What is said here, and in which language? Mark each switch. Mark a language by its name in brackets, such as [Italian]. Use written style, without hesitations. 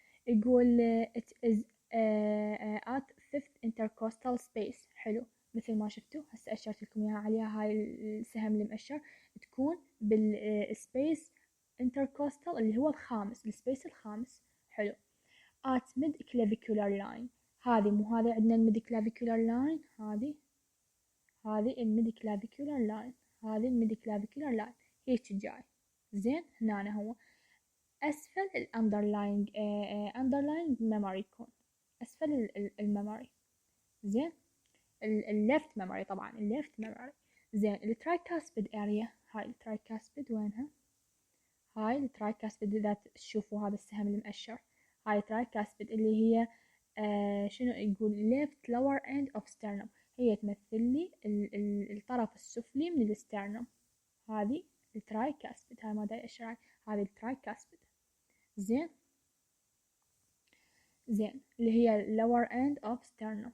[Arabic] يقول [English] it is at fifth intercostal space. [Arabic] حلو، مثل ما شفتوا هسه أشرت لكم إياها عليها هاي السهم المؤشر، تكون بالسبيس intercostal اللي هو الخامس، السبيس الخامس. حلو. [English] at mid clavicular line. [Arabic] هذه مو هذه عندنا الميد clavicular line، هذه الميد clavicular line، هذه الميد clavicular line هيك جاي. زين، هنا هو أسفل الأندرلاينج underlying memory يكون أسفل الميموري. زين، الليفت memory طبعا الليفت memory. زين، الترايكاسبيد area. هاي الترايكاسبيد وينها؟ هاي الترايكاسبيد إذا تشوفوا هذا السهم المؤشر، هاي الترايكاسبيد اللي هي شنو يقول [English] left lower end of sternum، [Arabic] هي تمثل لي الطرف السفلي من السترنم. هذه الترايكاسبيد، هاي ما دا أشرح، هذه الترايكاسبيد. زين اللي هي [English] lower end of sternum.